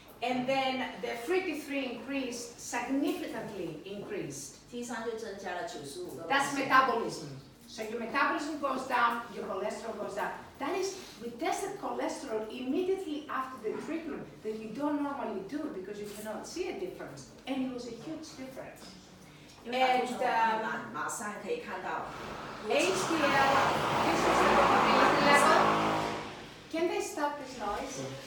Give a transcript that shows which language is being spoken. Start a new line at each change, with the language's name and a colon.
English: And then the free T3 increased, significantly increased.
Chinese: T3就增加了95%。
English: That's metabolism. So your metabolism goes down, your cholesterol goes down. That is, we tested cholesterol immediately after the treatment that you don't normally do because you cannot see a difference. And it was a huge difference.
Chinese: 因为胆固醇马上可以看到。
English: HDL, this is the probability level. Can they stop this noise?